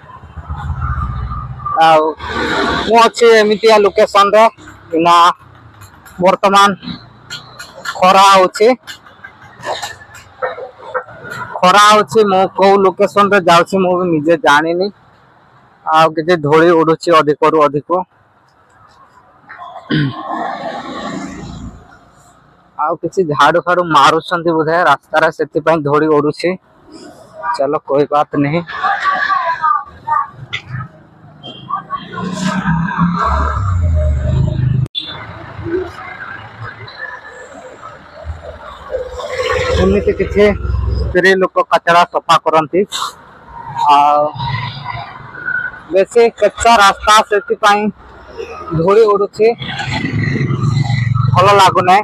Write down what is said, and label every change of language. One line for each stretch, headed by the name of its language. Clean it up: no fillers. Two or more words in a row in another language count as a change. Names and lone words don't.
Odia: ଆଉ ମୁଁ ଅଛି ଏମିତିଆ ଲୋକେସନରେ ନା ବର୍ତ୍ତମାନ ଖରା ହଉଛି, ମୁଁ କୋଉ ଲୋକେସନରେ ଯାଉଛି ମୁଁ ବି ନିଜେ ଜାଣିନି। ଆଉ କିଛି ଧୂଳି ଉଡୁଛି ଅଧିକରୁ ଅଧିକ। ଆଉ କିଛି ଝାଡୁ ଫାଡୁ ମାରୁଛନ୍ତି ବୋଧେ ରାସ୍ତାରେ, ସେଥିପାଇଁ ଧୂଳି ଉଡୁଛି।
Hindi: चलो कोई बात नहीं।
Odia: ଏମିତି କିଛି ସ୍ତ୍ରୀ ଲୋକ କଚରା ସଫା କରନ୍ତି। ଆଉ ବେଶୀ କଚ୍ଚା ରାସ୍ତା, ସେଥିପାଇଁ ଧୂଳି ଉଡୁଛି, ଭଲ ଲାଗୁନାହିଁ।